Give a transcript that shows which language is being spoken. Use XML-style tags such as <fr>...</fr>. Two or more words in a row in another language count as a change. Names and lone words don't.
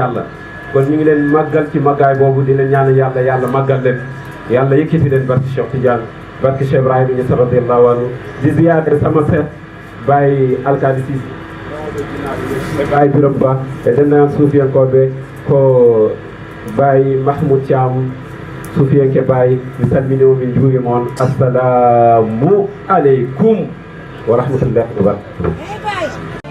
<wo>yàlla kon ñu ngi leen màggal ci màggaay boobu di leen ñaan yàlla màggal leen yàlla yëkkati leen barke Cheikh Tidiane barke Cheikh Ibrahima Niass</wo> <ar>رضي الله عنه</ar> <wo>di ziyaare sama seet Baye Alkadi Cissé Baye Biram Ba</wo> <ff>e dennagan suufiyankoɓe ko Baye Mahmoud Thiam suufiyanke Baye mi salminimo min juurima on</ff> <ar>السلام عليكم ورحمة الله وبركاته</ar>